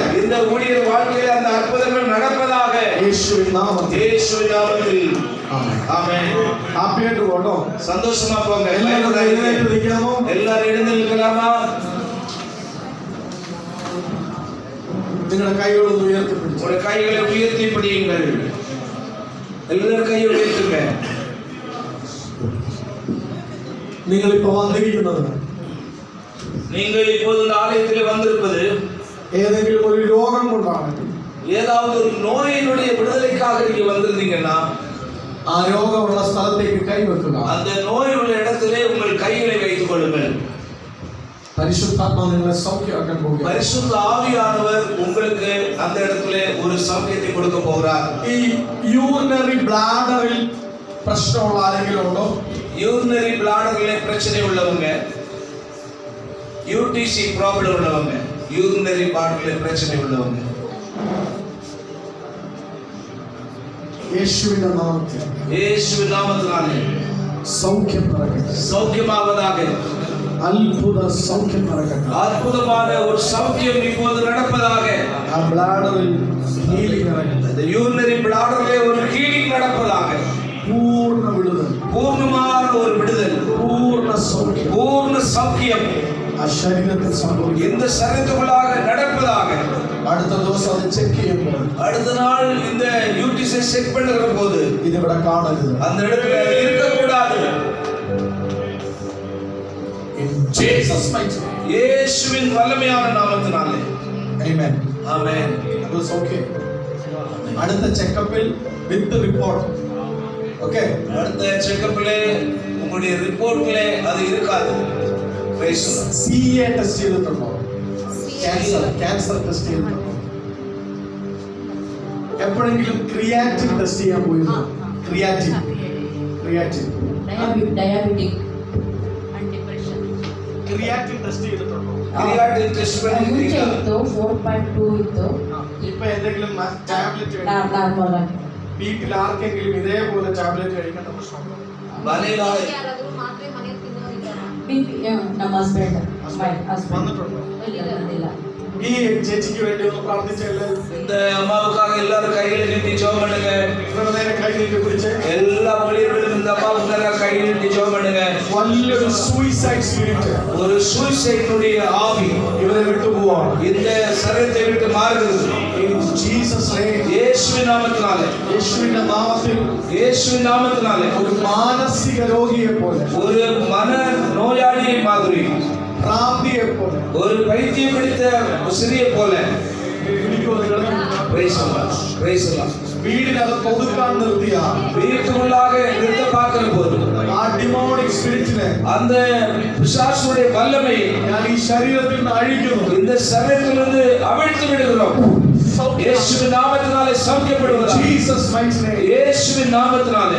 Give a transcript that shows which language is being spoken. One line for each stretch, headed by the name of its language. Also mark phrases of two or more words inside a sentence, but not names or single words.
Tamil: இந்த ஊழியர் வாழ்க்கையில் அந்த அற்புதங்கள் நடப்பதாக
Malayalam: യേശുവിൻ നാമത്തിൽ.
Tamil: இயேசு நாமத்தில்.
Malayalam: ആമേൻ.
Tamil: ஆமென்.
Malayalam: ഹാപ്പിയായിട്ട് പോട്ടോ.
Tamil: சந்தோஷமா போங்க.
Malayalam: എല്ലാവരും എഴുന്നേറ്റ് നിൽക്കാമോ?
Tamil: எல்லாரும் எழுந்து நிற்கலாமா?
Malayalam: നിങ്ങളുടെ കൈകളൊന്ന് ഉയർത്തിപ്പിടിച്ചു.
Tamil: உங்களுடைய கைகளை உயர்த்தி பிடியுங்கள். எல்லாரும் கையை உயர்த்துங்க.
Malayalam: നിങ്ങളിപ്പോ വന്നിരിക്കുന്നത്
Tamil: நீங்கள் இப்போது இந்த ஆலயத்தில் வந்திருப்பது
Malayalam: ഏതെങ്കിലും ഒരു രോഗം കൊണ്ടാണ്.
Tamil: ஏதாவது ஒரு நோயினுடைய விடுதலைக்காக நீங்க வந்திருந்தீங்கன்னா
Malayalam: ആ രോഗമുള്ള സ്ഥലത്തേക്ക് കൈവെക്കുക.
Tamil: அந்த நோய் உள்ள இடத்திலே உங்கள் கைகளை வைத்துக் கொள்ளுங்கள்.
Malayalam: പരിശുദ്ധാത്മാവ് നിങ്ങളെ സൗഖ്യമാക്കാൻ പോകുക.
Tamil: பரிசுத்த ஆவியானவர் உங்களுக்கு அந்த இடத்திலே ஒரு சௌக்கியத்தை கொடுக்க போகிறார்.
Malayalam: ഈ
English: urinary bladder
Malayalam: പ്രശ്നമുള്ള ആരെങ്കിലും ഉണ്ടോ?
English: urinary bladder
Tamil: பிரச்சனை உள்ளவங்க,
English: UTI problem
Tamil: உள்ளவங்க,
English: urinary bladder
Tamil: பிரச்சனை உள்ளவங்க
Malayalam: യേശുവിന്റെ നാമത്തിൽ
Tamil: இயேசுவின் நாமத்தினாலே
Malayalam: സൗഖ്യം നടക്കട്ടെ.
Tamil: சௌக்கியமாவதாக.
Malayalam: അത്ഭുത സൗഖ്യം നടക്കട്ടെ.
Tamil: அற்புதமான ஒரு சௌக்கியம் இப்போது நடப்பதாக.
Malayalam: ആ ബ്ലാഡറിൽ ഹീലിംഗ് നടക്കട്ടെ.
Tamil: இந்த
English: urinary bladder
Tamil: ஒரு ஹீலிங் நடப்பதாக.
Malayalam: പൂർണ്ണ വിടുതൽ,
Tamil: பூர்ணமான ஒரு விடுதல்,
Malayalam: പൂർണ്ണ സൗഖ്യം
Tamil: பூர்ண சௌக்கியம்
Malayalam: ആ ശരീരത്തിൽ സംഭവിക്കും.
Tamil: இந்த சரீரத்துக்குள்ளாக நடப்பதாக.
Malayalam: അടുത്ത ദിവസം അത് ചെക്ക് ചെയ്യുമ്പോൾ
Tamil: அடுத்த நாள் இந்த
English: UTI check
Tamil: பண்ணுகிற போது
Malayalam: ഇത് ഇവിടെ കാണരുത്.
Tamil: அந்த இடத்துல இருக்கக்கூடாது.
English: In Jesus mighty name.
Tamil: இயேசுவின் வல்லமையான நாமத்தினாலே.
English: Amen.
Tamil: ஆமென்.
English: That was okay.
Malayalam: അടുത്ത ചെക്കപ്പിൽ
English: with report.
Malayalam: ഓക്കേ.
Tamil: அடுத்த செக்கப்ல உங்களுடைய ரிப்போர்ட்ல அது இருக்காது.
English: CA test
Malayalam: ചെയ്തിട്ടുണ്ടോ?
English: cancer test
Malayalam: ചെയ്തിട്ടുണ്ടോ? എപ്പോഴെങ്കിലും
English: creatine test
Malayalam: ചെയ്യാൻ പോയിരുന്നോ? ക്രിയാറ്റിൻ
English: diabetic and depression. creatine test
Malayalam: ചെയ്തിട്ടുണ്ടോ?
English: creatine test
Tamil: பண்ணிருக்கீங்களா?
Kannada: ಇತ್ತು 4.2 ಇತ್ತು.
Malayalam: ഇപ്പൊ എന്തെങ്കിലും ടാബ്ലറ്റ്
Kannada: ನಾರ್ಮಲ್ ಆಗಿ
Malayalam: വീട്ടിൽ ആർക്കെങ്കിലും ഇതേപോലെ ടാബ്ലറ്റ് കഴിക്കേണ്ട പ്രശ്നമുണ്ടോ?
Kannada: ಮನೆಯಲ್ಲಿ BP ನಮ್ಮ ಹಸ್ಬೆಂಡ್
Malayalam: വന്നിട്ടുണ്ടോ?
Kannada: ಇಲ್ಲ
Malayalam: ഈ ചേച്ചിക്ക് വേണ്ടി ഒന്ന് പ്രാർത്ഥിച്ചല്ലേ?
Tamil: இந்த அம்மாவுக்காக எல்லாரும் கையில நீட்டி ஜெபம் பண்ணுங்க.
Malayalam: ഇവരുടെ നേരെ കൈ നീട്ടി പിടിച്ച്
Tamil: எல்லா ஊழியர்களும் இந்த அம்மாவுக்காக கையில நீட்டி ஜெபம் பண்ணுங்க.
Malayalam: വലിയൊരു
English: suicide spirit
Tamil: ஒரு சூசைடுடைய ஆவி
Malayalam: ഇവരെ വിട്ടുപോവാണ്.
Tamil: இந்த சரீரத்தை விட்டு மாறுகிறது.
English: In Jesus name.
Tamil: இயேசுவின் நாமத்தினாலே,
Malayalam: യേശുവിന്റെ നാമത്തിൽ
Tamil: இயேசுவின் நாமத்தினாலே
Malayalam: ഒരു മാനസിക രോഗിയെ പോലെ,
Tamil: ஒரு மன நோயாளியை மாதிரி,
Malayalam: ഭ്രാന്തിയെ പോലെ
Tamil: ஒரு பைத்தியம் பிடித்த சிறிய போல
Malayalam: വീടിനകത്ത് ഒതുക്കാൻ നിർത്തിയ
Tamil: வீட்டுக்குள்ளாக நிறுத்த பார்க்கிற போது
Malayalam: ആ
English: demonic spirit
Tamil: அந்த பிசாசுடைய வல்லமை
Malayalam: ഞാൻ ഈ ശരീരത്തിൽ നിന്ന് അഴിക്കുന്നു.
Tamil: இந்த சரீரத்திலிருந்து அவிழ்த்து விடுகிறோம். இயேசுவின் நாமத்தினாலே சௌக்கியப்படுவதாக.
English: Jesus mighty name.
Tamil: இயேசுவின் நாமத்தினாலே